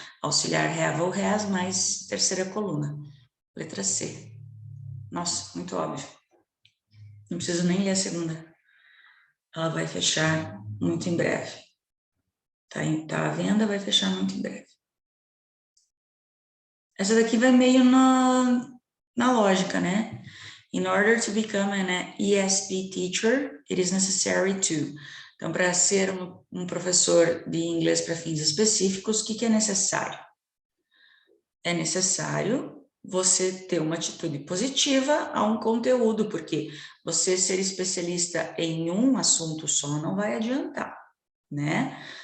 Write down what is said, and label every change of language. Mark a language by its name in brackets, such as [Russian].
[Portuguese] Auxiliar have ou has, mais terceira coluna. Letra C. Nossa, muito óbvio. Não preciso nem ler a segunda. Ela vai fechar muito em breve. Tá à venda, vai fechar muito em breve. Essa daqui vai meio na lógica, né? [English] In order to become an ESP teacher, it is necessary to. [Portuguese] Então, para ser um professor de inglês para fins específicos, o que é necessário? É necessário você ter uma atitude positiva a um conteúdo, porque você ser especialista em um assunto só não vai adiantar, né?